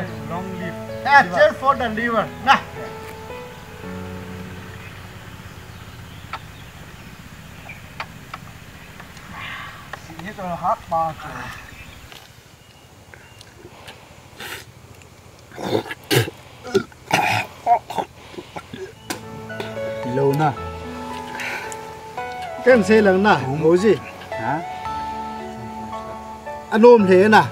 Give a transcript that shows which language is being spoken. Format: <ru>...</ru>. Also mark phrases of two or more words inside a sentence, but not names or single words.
<en>Long live. Yeah, cheers for the liver. Nah.</en> <id>Ini tu</id> <en>hot bar.</en> <vi>Lâu na. Cái xe lần na, ngồi gì? Hả? Anh ôm thế nè.</vi>